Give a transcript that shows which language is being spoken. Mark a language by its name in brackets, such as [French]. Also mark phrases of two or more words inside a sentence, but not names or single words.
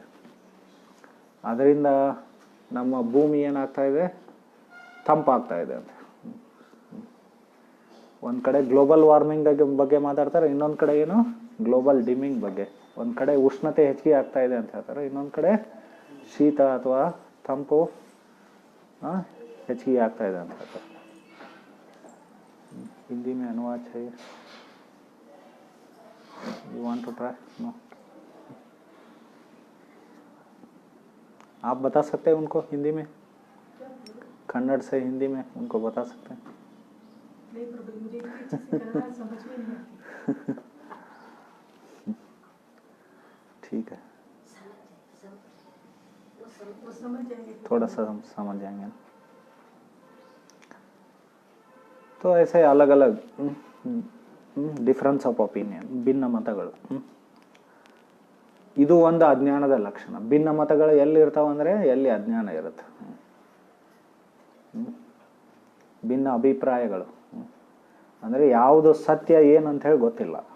[Kannada] ಅದರಿಂದ ನಮ್ಮ ಭೂಮಿ ಏನಾಗ್ತಾ ಇದೆ, ತಂಪಾಗ್ತಾ ಇದೆ ಅಂತ. ಒಂದು ಕಡೆ [English] global warming [Kannada] ಬಗ್ಗೆ ಮಾತಾಡ್ತಾರೆ, ಇನ್ನೊಂದು ಕಡೆ ಏನು [English] global dimming [Kannada] ಬಗ್ಗೆ. ಒಂದು ಕಡೆ ಉಷ್ಣತೆ ಹೆಚ್ಚಿಗೆ ಆಗ್ತಾ ಇದೆ ಅಂತ ಹೇಳ್ತಾರೆ, ಇನ್ನೊಂದು ಕಡೆ ಶೀತ ಅಥವಾ ತಂಪು ಹೆಚ್ಚಿಗೆ ಆಗ್ತಾ ಇದೆ ಅಂತ ಹೇಳ್ತಾರೆ. [Hindi] हिंदी में अनुवाद चाहिए, [English] you want to try? [Hindi] नो, आप बता सकते हैं उनको हिंदी में, कन्नड़ से हिंदी में उनको बता सकते हैं? नहीं, पर मुझे अच्छे से कन्नड़ समझ में नहीं आती। ठीक है, वो समझ जाएंगे, थोड़ा सा हम समझ जाएंगे ना. तो ऐसे अलग अलग [English] difference of opinion, [Kannada] ಭಿನ್ನ ಮತಗಳು. ಇದು ಒಂದು ಅಜ್ಞಾನದ ಲಕ್ಷಣ. ಭಿನ್ನ ಮತಗಳು ಎಲ್ಲಿ ಇರ್ತಾವಂದರೆ ಎಲ್ಲಿ ಅಜ್ಞಾನ ಇರುತ್ತೆ. ಭಿನ್ನ ಅಭಿಪ್ರಾಯಗಳು ಅಂದರೆ ಯಾವುದು ಸತ್ಯ ಏನಂತ ಹೇಳಿ ಗೊತ್ತಿಲ್ಲ.